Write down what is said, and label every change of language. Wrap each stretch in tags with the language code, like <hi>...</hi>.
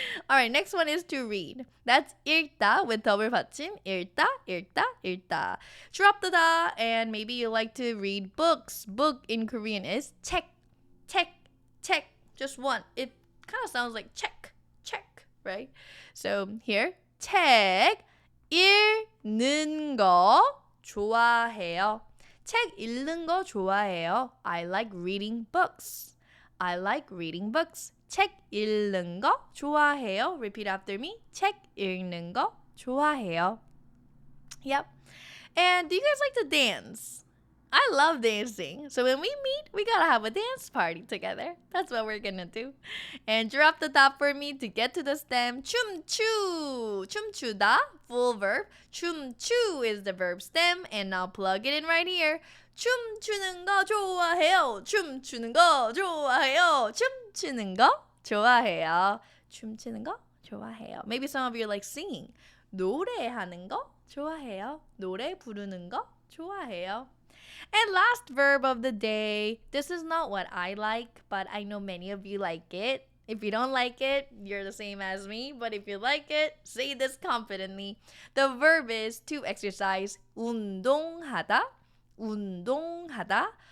<en>All right, next one is to read. That's 읽다 with double 받침.</en> <ko>읽다, 읽다, 읽다.</ko> <en>Drop the da, and maybe you like to read books. Book in Korean is 책, 책, 책. Just one. It kind of sounds like check, check, right?</en> <ko>So here, 책 읽는 거 좋아해요. 책 읽는 거 좋아해요.</ko> <en>I like reading books. I like reading books.</en> <ko>책 읽는 거 좋아해요.</ko> <en>Repeat after me.</en> <ko>책 읽는 거 좋아해요. Yep.</ko> <en>And do you guys like to dance? I love dancing. So when we meet, we gotta have a dance party together. That's what we're gonna do. And drop the top for me to get to the stem.</en> <ko>춤추.</ko> <en>춤추다, full verb. 춤추 is the verb stem. And now plug it in right here.</en> <ko>춤추는 거 좋아해요. 춤추는 거 좋아해요. 춤추는 거 좋아해요. 춤추는 거 좋아해요.</ko> <en>Maybe some of you are like singing.</en> <ko>노래하는 거 좋아해요. 노래 부르는 거 좋아해요.</ko> <en>And last verb of the day. This is not what I like, but I know many of you like it. If you don't like it, you're the same as me. But if you like it, say this confidently. The verb is to exercise. 운동하다.</en> <ko>운동하다.</ko>